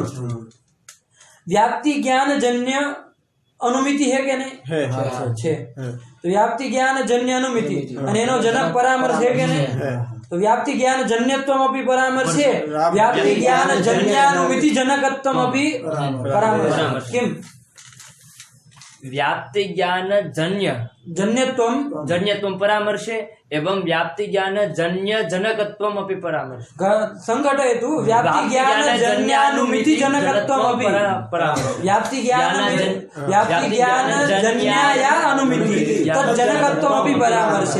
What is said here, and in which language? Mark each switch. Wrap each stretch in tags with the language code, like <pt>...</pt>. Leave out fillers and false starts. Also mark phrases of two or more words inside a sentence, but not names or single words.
<sa>વ્યાપ્તિ જ્ઞાન જન્ય અનુમિતિ</sa> <gu>હે કે નહીં? છે. તો</gu> <sa>વ્યાપ્તિ જ્ઞાન જન્ય અનુમિતિ</sa> <gu>અને એનો જનક પરામર્શ છે કે નહીં?</gu> <sa>તો વ્યાપ્તિ જ્ઞાન જન્યત્વમ અપી પરામર્શ છે. વ્યાપ્તિ જ્ઞાન જન્યાનુમિતિ જનકત્વમ અપી પરામર્શ.</sa> <gu>કેમ?</gu> <sa>व्याप्ति ज्ञान जन्य जन्यत्वम परामर्शे एवं व्याप्ति ज्ञान जन्य जनकत्वम अपि परामर्श संघटयतु. व्याप्ति ज्ञान जन्यानुमिति जनकत्वम अपि परामर्श. व्याप्ति ज्ञान जन्याया अनुमिति तत् जनकत्वम अपि परामर्शे.</sa>